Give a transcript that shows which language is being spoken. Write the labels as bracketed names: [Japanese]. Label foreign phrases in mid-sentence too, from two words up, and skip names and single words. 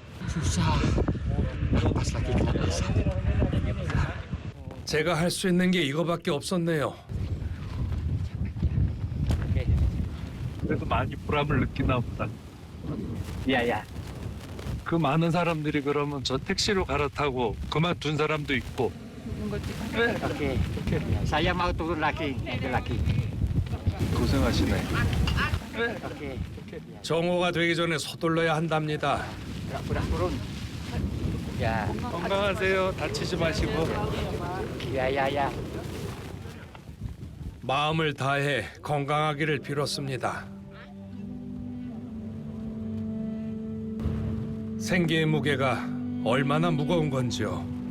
[Korean] 제가 할 수 있는 게 이거밖에 없었네요. 그래도 많이 보람을 느끼나 보다. 그 많은 사람들이 그러면 저 택시로 갈아타고 그만둔 사람도 있고. [Indonesian] Saya mau turun lagi, lagi. [Korean] 고생하시네. 정오가 되기 전에 서둘러야 한답니다. [Indonesian] Pura turun. Ya, [Korean] 건강하세요. 다치지 마시고. ya. 마음을 다해 건강하기를 빌었습니다. 생계의 무게가 얼마나 무거운 건지요.